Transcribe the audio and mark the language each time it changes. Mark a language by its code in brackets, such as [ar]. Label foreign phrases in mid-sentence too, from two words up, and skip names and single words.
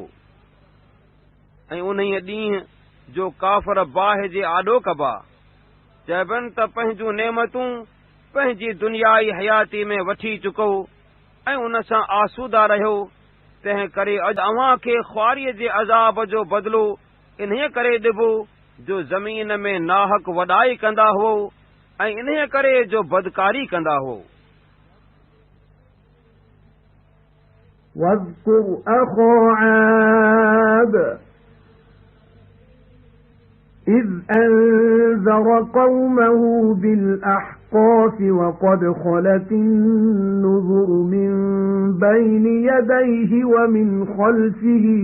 [sd] ऐं उन्हीअ ॾींहुं जो काफ़र बाहि जे आॾो कबा, चइबनि त पंहिंजूं नेमतूं पंहिंजी दुनियाई हयाती में वठी चुको ऐं उन सां आसूदा रहियो, तंहिं करे अॼु अव्हां खे ख्वारीअ जे अज़ाब जो बदिलो इन्हीअ करे ॾिबो जो ज़मीन में नाहक वॾाई कंदा हुओ ऐं इन्हीअ करे जो बदकारी कंदा हुओ। [ar] واذكر أخا عاد إذ أنذر قومه بالأحقاف وقد خلت النذر من بين يديه ومن خلفه